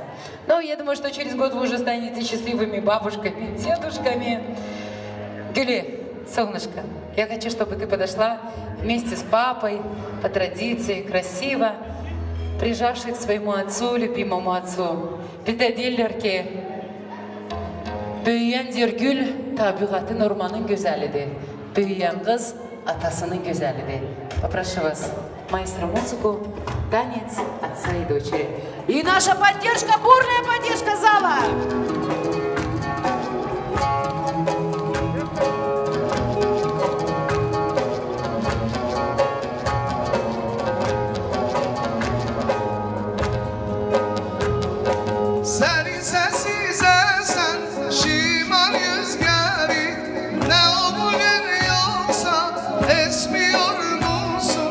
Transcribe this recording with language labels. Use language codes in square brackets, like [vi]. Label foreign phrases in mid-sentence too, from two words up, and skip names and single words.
[ru] Ну, я думаю, что через год вы уже станете счастливыми бабушками, дедушками. Гюли, солнышко, я хочу, чтобы ты подошла вместе с папой, по традиции, красиво, прижавшись к своему отцу, любимому отцу. Педоделлерки. [tr] Büyüyen diyor gül, tabiatın ormanın güzelidir. Büyüyen kız, atasının güzelidir. [ru] Попрошу вас, маэстро, музыку, танец отца и дочери. И наша поддержка, бурная поддержка зала! [tr] Senin sessiz esen şimal rüzgarı, ne o bugün yoksa esmiyor musun?